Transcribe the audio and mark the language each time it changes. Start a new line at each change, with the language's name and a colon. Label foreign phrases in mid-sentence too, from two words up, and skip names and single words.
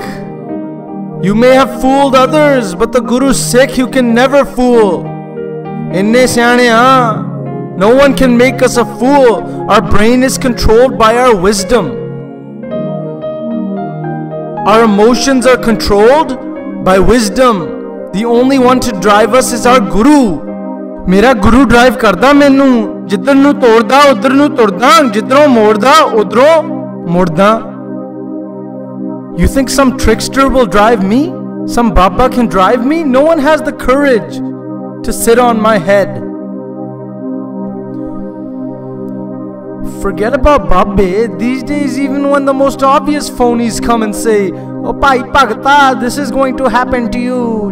English: You may have fooled others, but the Guru's Sikh you can never fool.
Punjabi: ਇੰਨੇ ਸਿਆਣੇ ਹਾਂ.
English: No one can make us a fool. Our brain is controlled by our wisdom. Our emotions are controlled by wisdom. The only one to drive us is our Guru.
Punjabi: ਮੇਰਾ ਗੁਰੂ drive ਕਰਦਾ ਮੈਨੂੰ. ਜਿੱਧਰ ਨੂੰ ਤੋਰਦਾ, ਉੱਧਰ ਨੂੰ ਤੋਰਦਾ. ਜਿੱਧਰੋਂ ਮੋੜਦਾ, ਉੱਧਰੋਂ ਮੋੜਦਾ.
English: You think some trickster will drive me? Some Baba can drive me? No one has the courage to sit on my head. Forget about Babe. These days, even when the most obvious phonies come and say, oh, Pai Bhagata, this is going to happen to you.